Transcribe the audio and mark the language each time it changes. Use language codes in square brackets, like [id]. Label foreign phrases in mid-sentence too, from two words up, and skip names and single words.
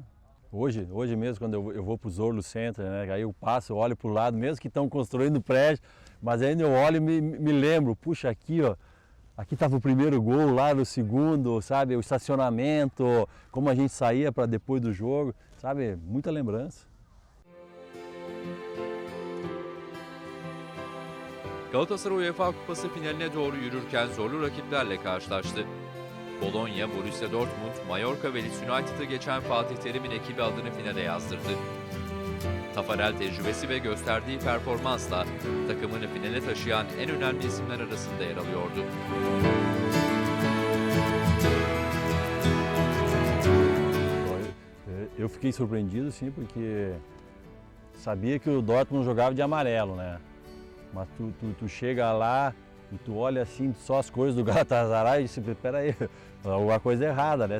[pt] Hoje mesmo, quando eu vou para o Zorlo Center, né? Aí eu passo, olho para o lado, mesmo que estão construindo prédio, mas ainda eu olho e me lembro, puxa, aqui, ó, aqui estava o primeiro gol, lá no segundo, sabe? O estacionamento, como a gente saía para depois do jogo, sabe? Muita lembrança. [tr] Galatasaray UEFA Kupası finaline doğru yürürken zorlu rakiplerle karşılaştı. Bologna, Borussia Dortmund, Mallorca ve Leeds United'ı geçen Fatih Terim'in ekibi adını finale yazdırdı. Tafarel tecrübesi ve gösterdiği performansla takımını finale taşıyan en önemli isimler arasında yer alıyordu. [pt] Eu fiquei surpreendido, sim, porque sabia que o Dortmund jogava de amarelo, né? Mas tu chega lá e tu olha assim só as coisas do Galatasaray e disse, peraí, alguma coisa errada, né?